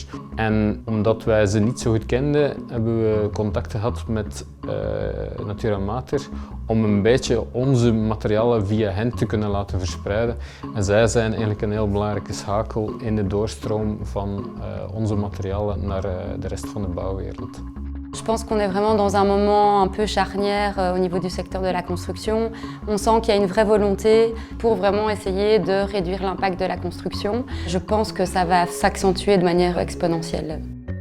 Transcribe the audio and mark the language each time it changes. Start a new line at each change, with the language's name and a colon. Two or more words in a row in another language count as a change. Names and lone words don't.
Dutch: En omdat wij ze niet zo goed kenden, hebben we contact gehad met Natura Mater om een beetje onze materialen via hen te kunnen laten verspreiden. En zij zijn eigenlijk een heel belangrijke schakel in de doorstroom van onze materialen naar de rest van de bouwwereld.
French: Je pense qu'on est vraiment dans un moment un peu charnière au niveau du secteur de la construction. On sent qu'il y a une vraie volonté pour vraiment essayer de réduire l'impact de la construction. Je pense que ça va s'accentuer de manière exponentielle.